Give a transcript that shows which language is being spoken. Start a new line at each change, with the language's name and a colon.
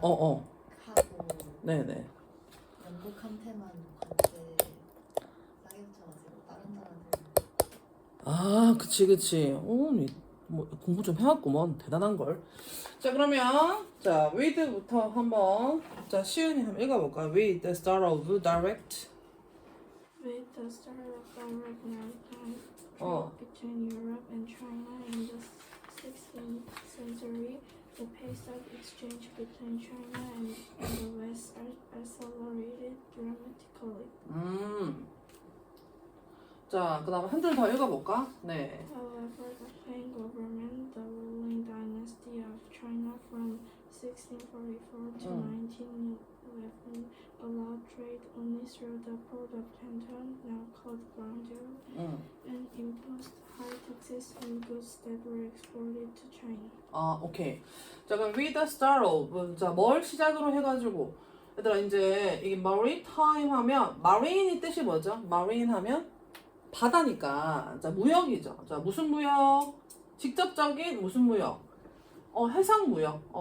Korean: 하고 네네. 영국한테만 관세 싸게 붙여가지고 다른 나라들 그치. 뭐 공부 좀 해왔구먼. 대단한 걸. 자, 그러면 자, with부터 한번 자, 시은이 한번 읽어볼까?
English: With the start of direct. With the start of direct maritime
Korean: 어.
English: trade between Europe and China in the 16th century, the pace of exchange between China and the West accelerated dramatically.
Korean: 자, 그 다음에 한 줄 더 읽어볼까? 네.
English: However, the Qing government, the ruling dynasty of China from 1644 to 1911, allowed trade only through the port of Canton, now called Guangzhou, and imposed high taxes on goods that were exported to China.
Korean: 오케이. 자, 그럼
English: with the start of
Korean: 자, 뭘 시작으로 해가지고 얘들아 이제 이게 maritime 하면 marine이 뜻이 뭐죠? marine 하면 바다니까 자, 무역이죠. 자, 무슨 무역? 직접적인 무슨 무역? 해상 무역.